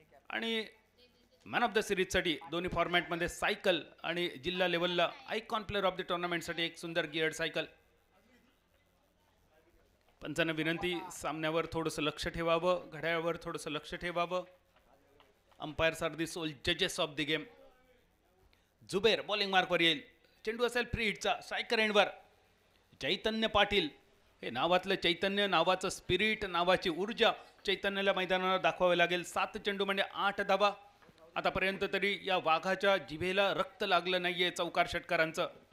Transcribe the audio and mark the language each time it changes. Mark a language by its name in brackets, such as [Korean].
[Marathi] आणि man of the सिरीजसाठी दोन्ही फॉर्मॅटमध्ये सायकल आणि जिल्हा लेवलला आयकॉन प्लेअर ऑफ द टुर्नामेंटसाठी एक सुंदर गिअर्ड सायकल. पंचांना विनंती, सामन्यावर थोडंसं लक्ष ठेवावं, घड्याळावर थोडंसं लक्ष ठेवावं. [English] Umpires are the soul जजेस of the game. [Marathi] Zubair bowling मार्कवर येईल. चेंडू असेल फ्री हिटचा. स्ट्रायकर एंडवर चैतन्य पाटील. हे नावातलं चैतन्य, नावाचं स्पिरिट, नावाची ऊर्जा चैतन्याला मैदानावर दाखवावे लागेल. 7 चेंडू म्हणजे 8 धावा. आतापर्यंत तरी या वाघाच्या जिभेला रक्त लागलं नाहीये चौकार षटकारांचं.